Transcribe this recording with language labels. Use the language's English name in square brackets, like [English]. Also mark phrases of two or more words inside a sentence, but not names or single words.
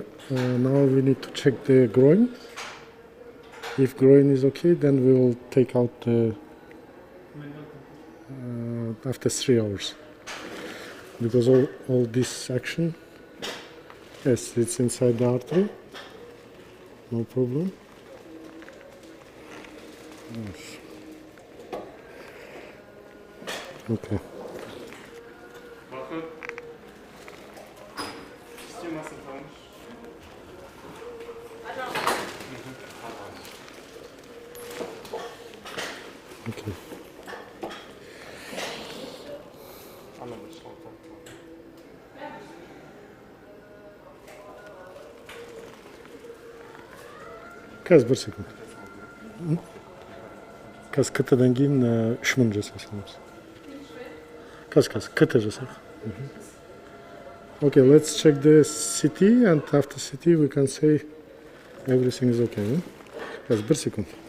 [English] Now we need to check the groin. If groin is okay, then we will take out the after 3 hours, because all this action, yes, it's inside the artery, no problem. Yes. Okay. [Turkish] Bakın. Sistem nasıl kalmış? Okay. Anladım. Tamam. [Kazakh] Қазір 1 секунд. Қазір КТ-дан кейін 3000 жасай саламыз. Қазір КТ жасайық. [English] Okay, let's check the CT, and after CT we can say everything is okay. [Kazakh] Қазір 1 секунд.